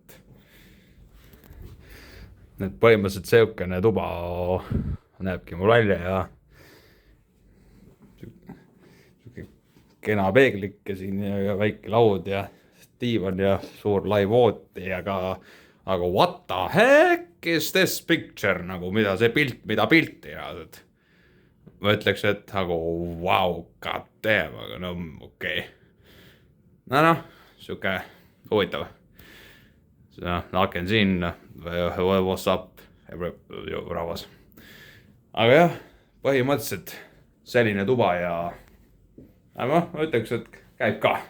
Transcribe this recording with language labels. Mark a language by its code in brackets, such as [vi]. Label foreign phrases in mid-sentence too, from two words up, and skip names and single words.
[et] et põhimõtteliselt seukene tuba näebki mul välja ja kena peeglike siin ja väike laud ja diivan ja suur laivooti, aga [en] what the heck is this picture, [et] nagu mida see pilt, mida pilti jaadad. Ma ütleks, et nagu wow, [en] god damn, [et] aga no okei. Siuke huvitav. Aken siin, [en] what's up, [et] rahvas. Aga jah, põhimõtteliselt selline tuba ja ma ütleks, et käib ka.